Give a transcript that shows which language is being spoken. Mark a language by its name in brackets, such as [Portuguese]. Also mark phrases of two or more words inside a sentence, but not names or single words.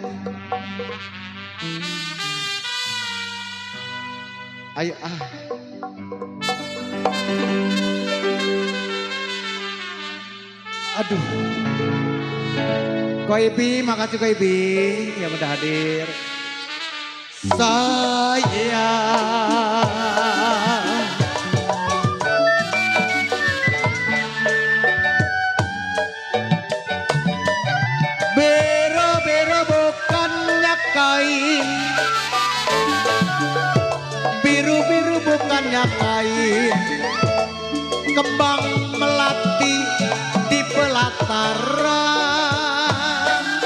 [Indonesian] Ayo ah. Aduh. Ko Ibi, makasih Ko Ibi yang udah hadir. Sayang bero-bero bukannya kain, biru-biru bukannya kain, kembang melati di pelataran.